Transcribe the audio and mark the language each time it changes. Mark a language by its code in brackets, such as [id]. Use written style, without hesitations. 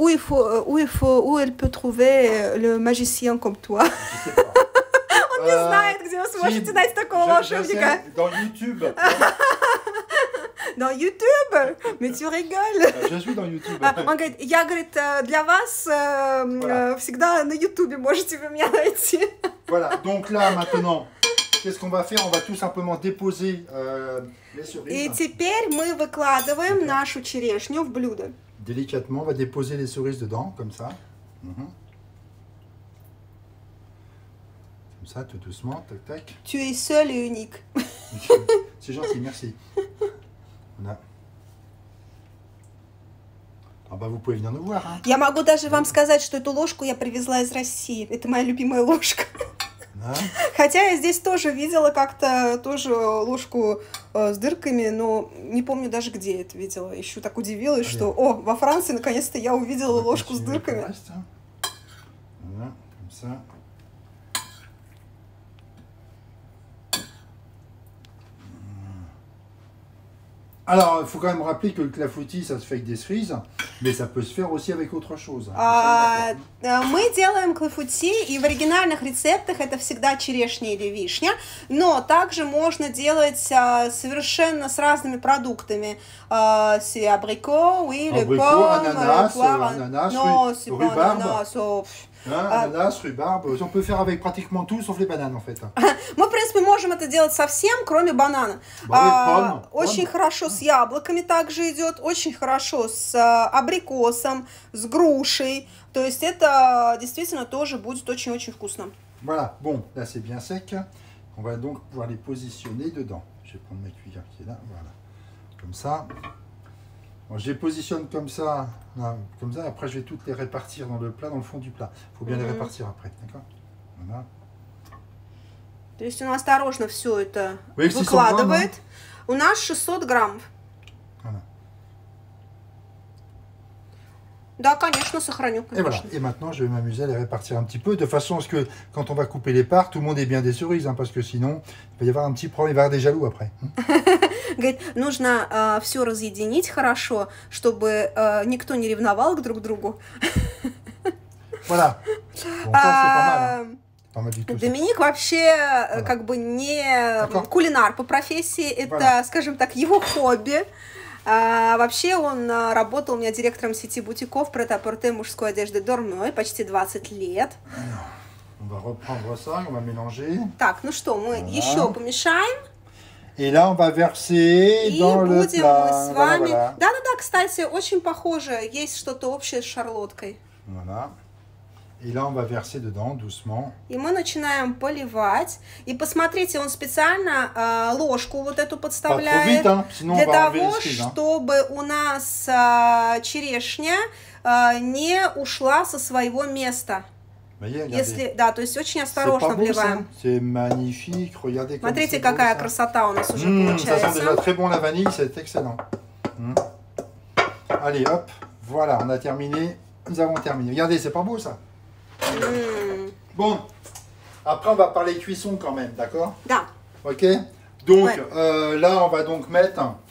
[fr] Où elle peut trouver le magicien comme toi? [ru] Он не знает, где вы сможете найти такого волшебника. [fr] Dans YouTube. Dans YouTube? Mais tu rigoles. Je suis dans YouTube. [ru] Он говорит, я, говорит, для вас всегда на YouTube можете вы меня найти. [fr] Voilà, donc là maintenant, qu'est-ce qu'on va faire? On va tout simplement déposer les cerises. [ru] И теперь мы выкладываем нашу черешню в блюдо. [fr] Délicatement, on va déposer les cerises dedans, comme ça. Comme ça, tout doucement, tac, tac. Tu es seul et unique. C'est gentil, merci. Voilà. Ah bah vous pouvez venir nous voir. Hein. [ru] Я могу даже вам сказать, что эту ложку я привезла из России. Это моя любимая ложка. Да? Хотя я здесь тоже видела как-то тоже ложку с дырками, но не помню даже где это видела. Еще так удивилась, что во Франции наконец-то я увидела ложку с дырками. [fr] Voilà, comme ça. Alors, il faut quand même rappeler que le clafoutis, ça se fait avec des cerises, mais ça peut se faire aussi avec autre chose. [ru] Мы делаем клафути, и в оригинальных рецептах это всегда черешня или вишня, но также можно делать совершенно с разными продуктами. [fr] C'est abricot, oui, le pomme, ananas, ananas, non, c'est pas ananas. Ananas, rhubarbe, on peut faire avec pratiquement tout, sauf les bananes en fait. [ru] Мы, в принципе, можем это делать со всем, кроме банана. Очень хорошо с яблоками также идет, очень хорошо с абрикосом, с грушей. То есть это действительно тоже будет очень-очень вкусно. [fr] Voilà, bon, là c'est bien sec. On va donc pouvoir les positionner dedans. Je vais prendre ma cuillère qui est là, voilà. Comme ça. Bon, je les positionne comme ça, après je vais toutes les répartir dans le plat, dans le fond du plat. Il faut bien les répartir après, d'accord? Voilà. [ru] То есть он осторожно все это выкладывает. У нас 600 граммов. [fr] Voilà. [ru] Да, конечно, сохраню. [fr] Et voilà. Et maintenant, je vais m'amuser à les répartir un petit peu, de façon à ce que, quand on va couper les parts, tout le monde ait bien des cerises, hein, parce que sinon, il va y avoir un petit problème, il va y avoir des jaloux après. [ru] Говорит, нужно все разъединить хорошо, чтобы никто не ревновал друг к другу. [fr] Voilà. Bon, ça, c'est pas mal. Hein. Pas mal du tout. [ru] Доминик вообще как бы не кулинар по профессии, это, скажем так, его хобби. Вообще он работал у меня директором сети бутиков прет-а-порте мужской одежды Dormeuil почти 20 лет. [fr] On va reprendre ça, on va mélanger. [ru] Так, ну что, мы еще помешаем. [fr] Et là, on va verser dans le plat. [ru] И будем мы с вами... Да-да-да, кстати, очень похоже, есть что-то общее с шарлоткой. [fr] Voilà. Et là, on va verser dedans, doucement. [ru] И мы начинаем поливать. И посмотрите, он специально ложку вот эту подставляет. [fr] Vite, hein, [ru] для того, чтобы у нас черешня не ушла со своего места. Если, да, то есть очень осторожно вливаем. [fr] C'est magnifique, regardez comme [ru] Смотрите, какая красота у нас уже получается. [fr] Ça sent déjà très bon la vanille, c'est excellent. Allez, hop, voilà, on a terminé. Nous avons terminé. Regardez, c'est pas beau ça? Bon, après on va parler cuisson quand même, d'accord? [ru] Da. [fr] Ok. Donc là, on va donc mettre